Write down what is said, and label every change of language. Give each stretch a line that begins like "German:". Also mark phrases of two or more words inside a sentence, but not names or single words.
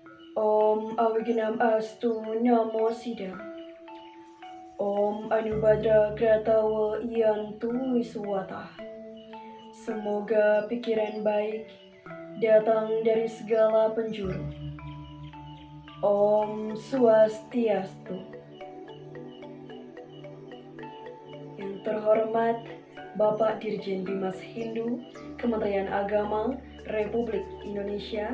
Sanskrit: Om Awignam Astu Namo Siddham. Om Anubhadra Kratawa Yantu Wiswata.
Indonesian: Semoga pikiran baik datang dari segala penjuru.
Sanskrit: Om Swastiastu.
Indonesian: Yang terhormat Bapak Dirjen Bimas Hindu Kementerian Agama Republik Indonesia.